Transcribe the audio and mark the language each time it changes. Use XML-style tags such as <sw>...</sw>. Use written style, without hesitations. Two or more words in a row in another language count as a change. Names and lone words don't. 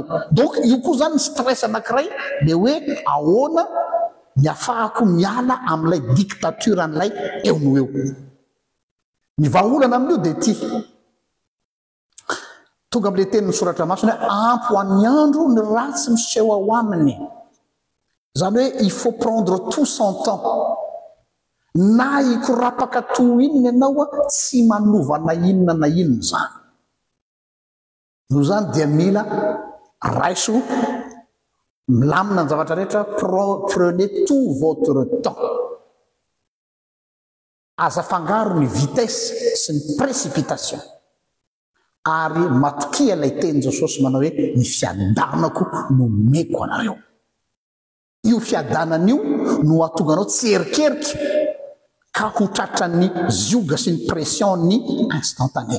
<mg>Donc io koa zany ny stress anankiray le hoe ahoana ny ahafahako miala amin'ilay dictature an'ilay eo no eo. Ny vahaolana amin'io dia ty tonga amin'ilay teny misoratra masina hoe ampy ho an'ny andro ny ratsy miseho ao aminy. Zany hoe</mg> <fr>il faut prendre tout son temps.</fr> <mg>Na hikorapaka to inona ianao tsy manova na inona na inona zany. No zany dia mila raiso milamina ny zavatra rehetra.</mg> <fr>Prenez tout votre temps.</fr> <mg>Aza fangaro ny vitesse sy ny précipitation. Ary matokia ilay teny Jesosy manao hoe ny fiadanako no meko anareo. Io fiadanan'io no atonganao tsy erikerika ka ho tratran'ny zioga sy ny pression ny instantané.</mg>